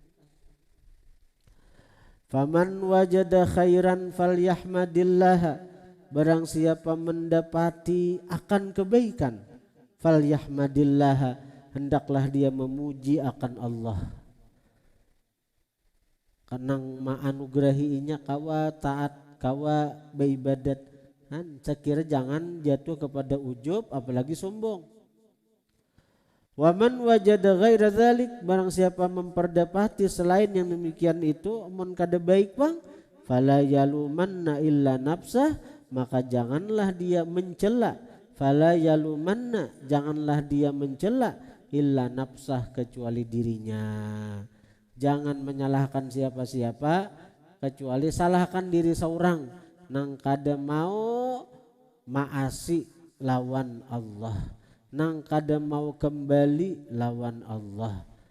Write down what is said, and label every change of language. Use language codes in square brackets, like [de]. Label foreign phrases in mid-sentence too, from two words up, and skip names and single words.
[ar] فمن وجد خيرا فليحمد الله, [id] barang siapa mendapati akan kebaikan, falyahmadillah, hendaklah dia memuji akan Allah. [bjn] Kanang maanugrahiinya kawa taat, kawa beribadat, sekira jangan jatuh kepada ujub apalagi sombong. [ar] ومن وجد غير ذلك, [id] barang siapa memperdapati selain yang demikian itu [bjn] mun kada baik bang, [ar] فلا يلومن إلا نفسه, [id] maka janganlah dia mencela, [ar] فلا يلومن, [id] janganlah dia mencela [ar] إلا نفسه, [id] kecuali dirinya. [bjn] Jangan menyalahkan siapa-siapa kecuali salahkan diri seorang nang kada mau maasi lawan Allah, nang kada mau kembali lawan Allah.